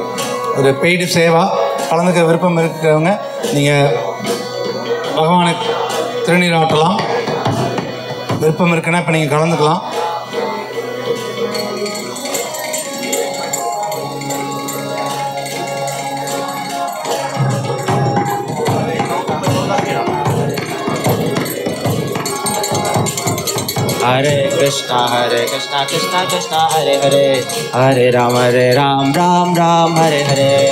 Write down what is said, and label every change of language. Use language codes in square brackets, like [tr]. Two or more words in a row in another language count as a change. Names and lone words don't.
[ta] ஒரு பெய்டு சேவா கலந்துக்க விருப்பம் இருக்கிறவங்க நீங்கள் பகவானுக்கு திருநீராட்டலாம். விருப்பம் இருக்குன்னா இப்போ நீங்கள் கலந்துக்கலாம். Hare Krishna Krishna Krishna Hare Hare Hare Ram Ram Ram Hare Hare